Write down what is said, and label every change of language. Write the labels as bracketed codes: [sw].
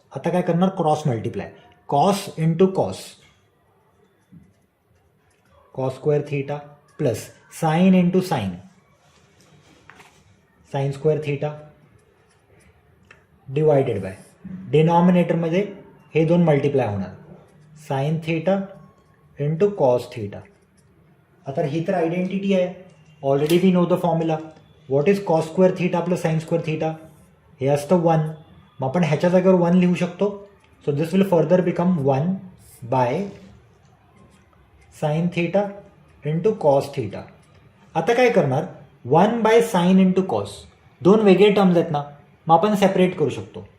[mr] आता काय करणार? Cross multiply, cos into cos, cos square theta plus sine into sine, sine square theta divided by डिनॉमिनेटरमध्ये हे दोन multiply होणार, sine theta into cos theta. आता ही तर आयडेंटिटी आहे, [en] Already we know the formula. What is cos square theta plus sine square theta? [mr] हे असतं 1. मग आपण ह्याच्या जागेवर 1 लिहू शकतो. [en] So this will further become 1 by sine theta into cos theta. [mr] आता काय करणार? 1 बाय साइन इंटू कॉस, दोन वेगळे टर्म्स आहेत ना, मग आपण सेपरेट करू शकतो.